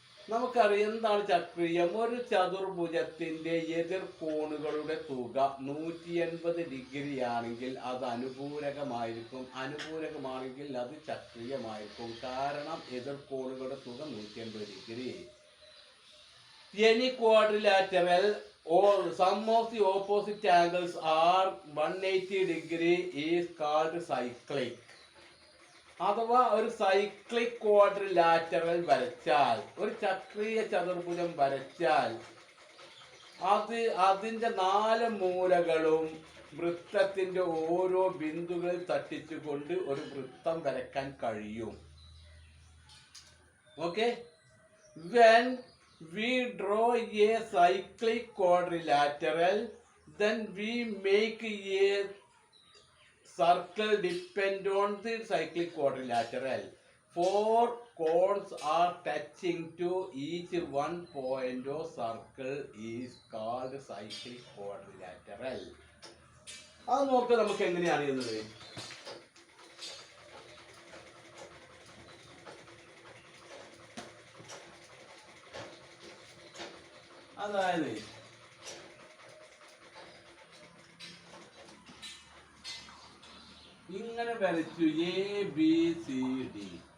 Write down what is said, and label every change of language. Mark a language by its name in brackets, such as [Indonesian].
[Malayalam] നമുക്കറിയാം എന്താണ് ചക്രീയം. ഒരു ചതുർഭുജത്തിന്റെ എതിർ കോണുകളുടെ തുക 180 ഡിഗ്രി ആണെങ്കിൽ അത് അനുപൂരകമായിരിക്കും. അനുപൂരകമാണെങ്കിൽ അത് ചക്രീയമായിരിക്കും. കാരണം എതിർ കോണുകളുടെ തുക 180 degree. [English] Any quadrilateral or sum of the opposite angles are 180 degree is called cyclic. [Malayalam] അഥവാ ഒരു സൈക്ലിക് ക്വാഡ്രിലാറ്ററൽ വരച്ചാൽ, ഒരു ചക്രീയ ചതുർഭുജം വരച്ചാൽ അതിൻ്റെ 4 മൂലകളും വൃത്തത്തിന്റെ ഓരോ ബിന്ദുകളിൽ തട്ടിച്ചുകൊണ്ട് ഒരു വൃത്തം വരയ്ക്കാൻ കഴിയും. [English] Okay, when we draw a cyclic quadrilateral, then we make a circle depend on the cyclic quadrilateral. 4 cones are touching to each one point of circle is called cyclic quadrilateral. [Malayalam] അത് നോക്ക് നമുക്ക് എങ്ങനെയാണ് ചെയ്യുന്നത്. അതായത് ഇങ്ങനെ വരച്ചു എ ബി സി ഡി.